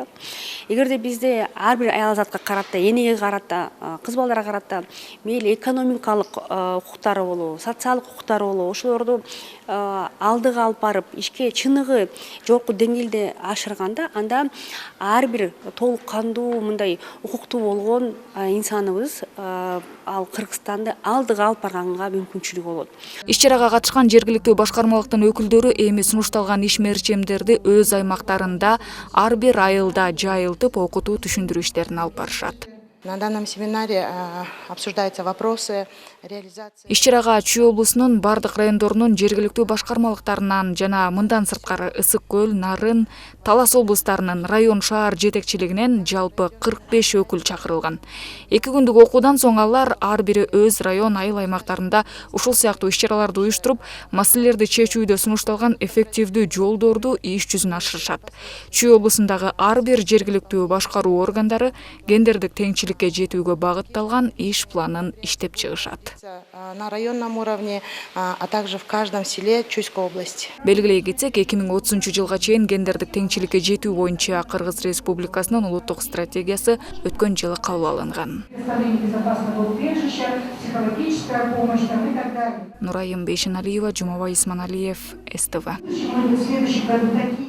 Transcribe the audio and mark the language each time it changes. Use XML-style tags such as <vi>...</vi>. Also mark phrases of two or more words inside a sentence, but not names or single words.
<ky>Эгерде бизде ар бир аял затка карата, энеге карата, кыз балдарга карата мейли экономикалык укуктары болобу, социалдык укуктары болобу, ошолорду алдыга алып барып, ишке чыныгы жогорку деңгээлде ашырганда, анда ар бир толук кандуу мындай укуктуу болгон инсаныбыз ал Кыргызстанды алдыга алып барганга мүмкүнчүлүгү болот. Иш-чарага катышкан жергиликтүү башкармалыктын өкүлдөрү эми сунушталган иш мерчемдерди өз аймактарында ар бир айылда жайылтып окутуу түшүндүрүү иштерин алып барышат.</ky> <ru>На данном семинаре обсуждаются вопросы реализации.</ru> <ky>Иш-чарага Чүй облусунун бардык райондорунун жергиликтүү башкармалыктарынан жана мындан сырткары Ысык көл, Нарын, Талас облустарынын район шаар жетекчилигинен жалпы 45 өкүл чакырылган. 2 күндүк окуудан соң алар ар бири өз район айыл аймактарында ушул сыяктуу иш-чараларды уюштуруп, маселелерди чечүүдө сунушталган эффективдүү жолдорду иш жүзүнө ашырышат. Чүй облусундагы ар бир жергиликтүү башкаруу органдары гендердик теңчиликке жетүүгө багытталган иш планын иштеп чыгышат.</ky> <ru>На районном уровне, а также в каждом селе Чуйской области.</ru> <ky>Белгилей кетсек, 2030 жылга чейин гендердик теңчиликке жетүү боюнча Кыргыз Республикасынын улуттук стратегиясы өткөн жылы кабыл алынган. Нурайым Бейшеналиева, Жумабай Исманалиев, СТВ.</ky>